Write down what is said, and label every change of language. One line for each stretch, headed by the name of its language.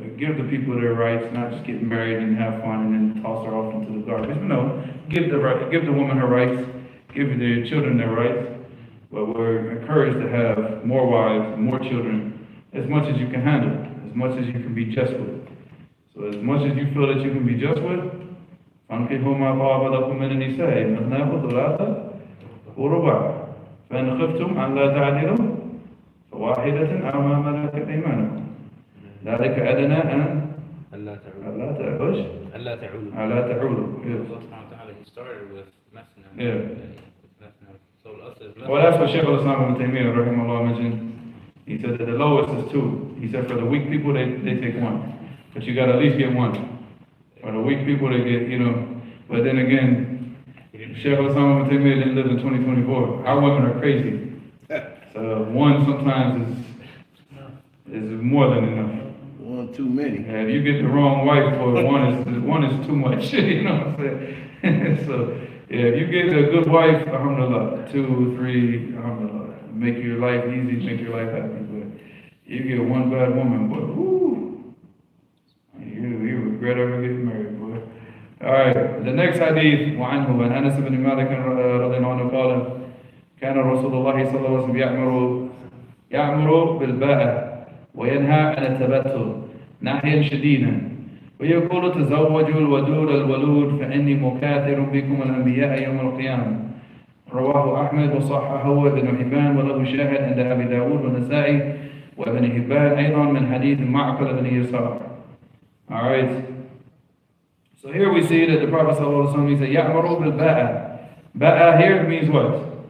English: Like, give the people their rights, not just get married and have fun and then toss her off into the garbage. No, give the woman her rights, give the children their rights. But we're encouraged to have more wives, more children, as much as you can handle, as much as you can be just with. So as much as you feel that you can be just with,
Arabic: فَانْكِحُوا مَا طَابَ لَكُم مِّنَ النِّسَاءِ مَثْنَىٰ وَثُلَاثَ وَرُبَاعَ فَإِنْ خِفْتُمْ أَلَّا تَعْدِلُوا فَوَاحِدَةً أَوْ مَا مَلَكَتْ أَيْمَانُكُم ذَلِكَ أَدْنَىٰ أَن ألا تعود. أَلَّا تعُولُوا. ألا تعود. أَلَّا تعُولُوا.
English: Yes. Allah subhanahu wa ta'ala, he started with Masna. Yeah. Masna. So us is Well, that's what Shaykh al-Islam ibn Taymiyyah, rahimahullah, mentioned. He said that the lowest is 2. He said for the weak people, they take 1. But you got to at least get 1. For the weak people, they get, But then again, Shaykh al-Islam ibn Taymiyyah didn't live in 2024. Our women are crazy. So 1 sometimes is more than enough. 1 too many. And if you get the wrong wife, boy, one is too much. You know what I'm saying? So, yeah, if you get a good wife, alhamdulillah, 2, 3, alhamdulillah, make your life easy, make your life happy. But you get 1 bad woman, boy, whoo, you regret ever getting married, boy. All right, the next hadith,
Arabic: وعنه عن أنس بن مالك رضي الله عنه قال كان رسول الله صلى الله عليه وسلم يأمر بالباء وينهى عن التبتل نهيا شديدا ويقول تزوجوا الودود الولود فإني مكاثر بكم الأنبياء يوم القيامة. رواه أحمد وصححه وابن حبان وله شاهد عند أبي داود والنسائي وابن حبان أيضا من حديث معقل بن يسار.
English: All right. So here we see that the Prophet ﷺ, he said,
Arabic: يَأْمُرُ بِالْبَاءَ.
English: Ba'a here means what?